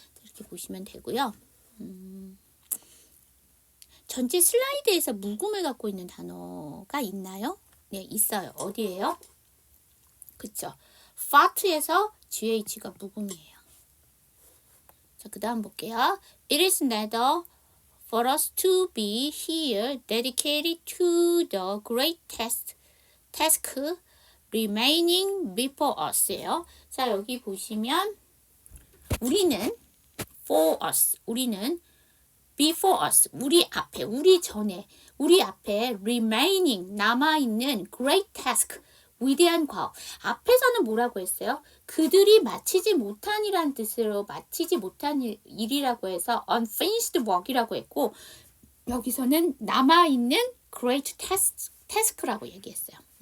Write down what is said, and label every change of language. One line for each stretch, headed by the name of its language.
Korean: 이렇게 보시면 되고요. 전체 슬라이드에서 묵음을 갖고 있는 단어가 있나요? 네, 있어요. 어디예요? 그쵸? fart에서 GH가 묵음이에요. 자, 그 다음 볼게요.
English: It is neither for us to be here dedicated to the great task remaining before us예요.
Korean: 자, 여기 보시면 우리는
English: for us,
Korean: 우리는
English: before us,
Korean: 우리 앞에, 우리 전에, 우리 앞에 remaining, 남아있는 great task, 위대한 과업. 앞에서는 뭐라고 했어요? 그들이 마치지 못한이란 뜻으로 마치지 못한 일이라고 해서
English: unfinished work
Korean: 이라고 했고 여기서는 남아있는 great task라고 얘기했어요.